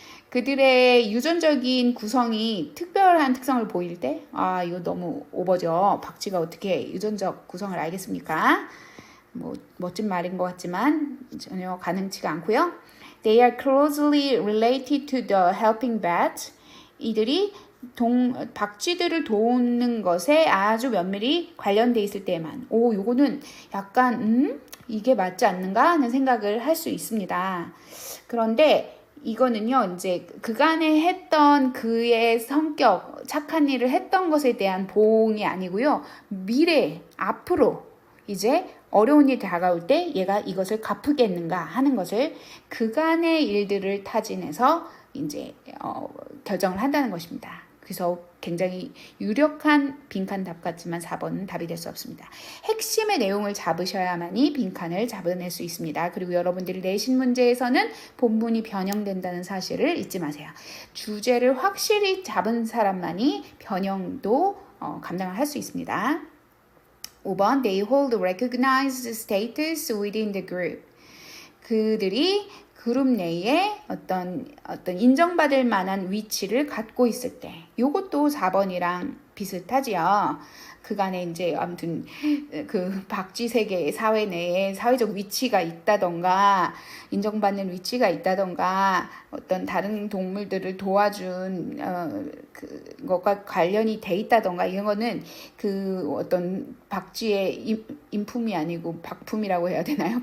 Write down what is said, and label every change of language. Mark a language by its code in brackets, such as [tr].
[ko] 그들의 유전적인 구성이 특별한 특성을 보일 때, 이거 너무 오버죠. 박쥐가 어떻게 유전적 구성을 알겠습니까? 뭐 멋진 말인 것 같지만 전혀 가능치가 않고요. [en] They are closely related to the helping bat. [ko] 이들이 박쥐들을 돕는 것에 아주 면밀히 관련돼 있을 때만 요거는 약간 이게 맞지 않는가 하는 생각을 할 수 있습니다. 그런데 이거는요, 이제 그간에 했던 그의 성격, 착한 일을 했던 것에 대한 보응이 아니고요, 앞으로 이제 어려운 일이 다가올 때 얘가 이것을 갚으겠는가 하는 것을 그간의 일들을 타진해서 이제 결정을 한다는 것입니다. 그래서 굉장히 유력한 빈칸 답 같지만 4번은 답이 될 수 없습니다. 핵심의 내용을 잡으셔야만이 빈칸을 잡아낼 수 있습니다. 그리고 여러분들이 내신 문제에서는 본문이 변형된다는 사실을 잊지 마세요. 주제를 확실히 잡은 사람만이 변형도 감당을 할 수 있습니다. 5번 [en] They hold recognized status within the group. [ko] 그들이 그룹 내에 어떤 인정받을 만한 위치를 갖고 있을 때 요것도 4번이랑 비슷하지요. 그간에 이제 아무튼 그 박쥐 세계 사회 내에 사회적 위치가 있다던가 인정받는 위치가 있다던가 어떤 다른 동물들을 도와준 그것과 관련이 돼 있다던가 이런 거는 그 어떤 박쥐의 인품이 아니고 박품이라고 해야 되나요?